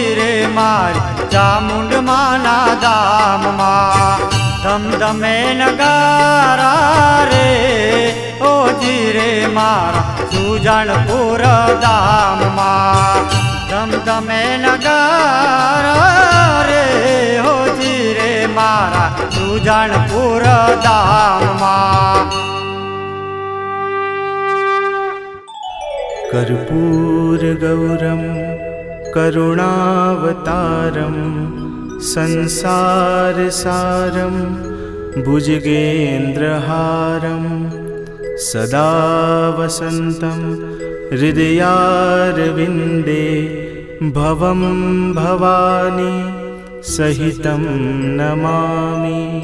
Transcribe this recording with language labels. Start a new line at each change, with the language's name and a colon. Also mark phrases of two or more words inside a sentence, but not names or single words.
Gujarati: રે મારી ચામુંડ માના ધામમાં ધમધમે નગારા રે હોજી રે મારા સુજણપુર ધામમાં ધમધમે નગારા રે હોજી રે મારા સુજણપુર ધામમાં
Sanskrit: कर्पूर गौरम करुणावतारम संसार सारम भुजगेन्द्रहारम सदा वसन्तं हृदयारविन्दे भवं भवानी सहितं नमामि